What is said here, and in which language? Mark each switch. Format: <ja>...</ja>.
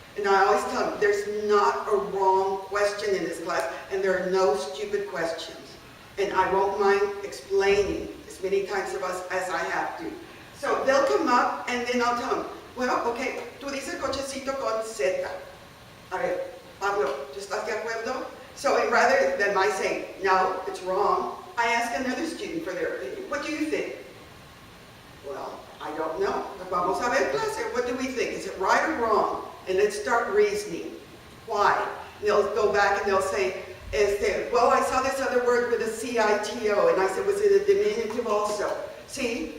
<en>And I always tell them, there's not a wrong question in this class, and there are no stupid questions. And I won't mind explaining as many times of us as I have to. So they'll come up, and then I'll tell them, well, okay,</en> <es>tú dices cochecito con Z. A ver, Pablo, ¿tú estás de acuerdo?</es> <en>So rather than my saying, no, it's wrong, I ask another student for their opinion. What do you think? Well, I don't know.</en> <es>Vamos a ver, clase,</es> <en>what do we think? Is it right or wrong? And let's start reasoning. Why? And they'll go back and they'll say, well, I saw this other word with a C-I-T-O, and I said, was it a diminutive also? See?</en>